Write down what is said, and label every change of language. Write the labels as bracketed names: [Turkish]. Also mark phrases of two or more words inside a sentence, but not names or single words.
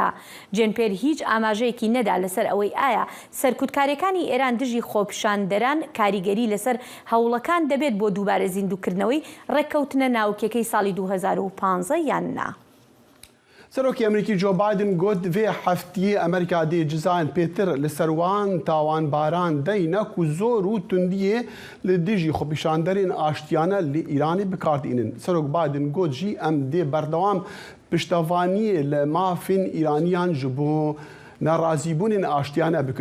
[Central Kurdish] جێن پێر هیچ ئاماژەیەکی نەدا لەسەر ئەوەی ئایا سەرکوتکاریەکانی ئێران دژی خۆپیشاندەران کاریگەری لەسەر هەوڵەکان دەبێت بۆ دووبارە زیندووکردنەوەی ڕێککەوتنە ناوکیەکەی ساڵی 2015 یان نا. سەرۆکی ئەمریکی جۆ بایدن گوت [Kurdish] vê heftiyê Amerîka dê cizayên pêtir li ser wan tawanbaran deyne ku zor û tundiyê li dijî xwepîşanderên aştiyane li Îranê bikardînin. Serok Biden got jî em dê berdewam piştevaniyê li mafên Îraniyan ji bo nerazîbûnên aştiyane bikin.